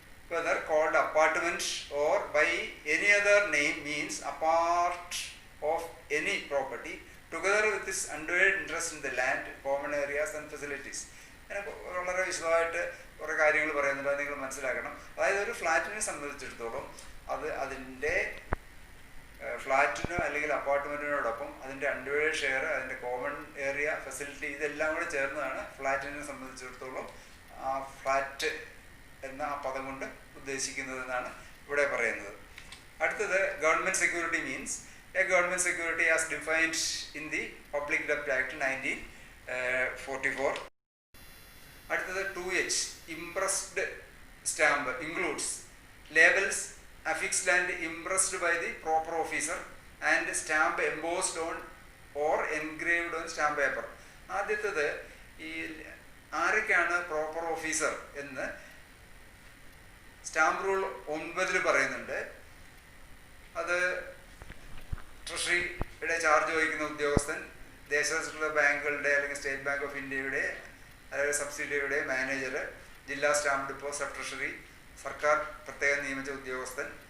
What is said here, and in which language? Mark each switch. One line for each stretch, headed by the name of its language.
English: whether called apartment or by any other name means a part of any property together with its undivided interest in the land, common areas and facilities.
Malayalam: അങ്ങനെ വളരെ വിശദമായിട്ട് കുറേ കാര്യങ്ങൾ പറയുന്നുണ്ട്, അത് നിങ്ങൾ മനസ്സിലാക്കണം. അതായത് ഒരു ഫ്ലാറ്റിനെ സംബന്ധിച്ചിടത്തോളം അതിൻ്റെ ഫ്ലാറ്റിനോ അല്ലെങ്കിൽ അപ്പാർട്ട്മെൻറ്റിനോടൊപ്പം അതിൻ്റെ അൺഡിവൈഡഡ് ഷെയർ, അതിൻ്റെ കോമൺ ഏരിയ, ഫെസിലിറ്റി, ഇതെല്ലാം കൂടെ ചേർന്നതാണ് ഫ്ലാറ്റിനെ സംബന്ധിച്ചിടത്തോളം ആ ഫ്ലാറ്റ് എന്ന ആ പദം കൊണ്ട് ഉദ്ദേശിക്കുന്നതെന്നാണ് ഇവിടെ പറയുന്നത്.
English: അടുത്തത് government security means A government security as defined in the public ഡെപ്റ്റ് act 1944. അടുത്തത് 2H impressed stamp includes labels affixed and impressed by the proper officer and stamp embossed on or engraved on stamp paper.
Malayalam: ആദ്യത്തേത് ഈ ആരൊക്കെയാണ് proper officer എന്ന് stamp rule 9 പറയുന്നുണ്ട്. അത് ട്രഷറിയുടെ charge വഹിക്കുന്ന ഉദ്യോഗസ്ഥൻ, ദേശത്തുള്ള ബാങ്കുകളുടെ അല്ലെങ്കിൽ സ്റ്റേറ്റ് ബാങ്ക് ഓഫ് ഇന്ത്യയുടെ അതായത് സബ്സിഡിയുടെ മാനേജർ, ജില്ലാ സ്റ്റാമ്പ് ഡിപ്പോ, സബ് ട്രഷറി, സർക്കാർ പ്രത്യേകം നിയമിച്ച ഉദ്യോഗസ്ഥൻ.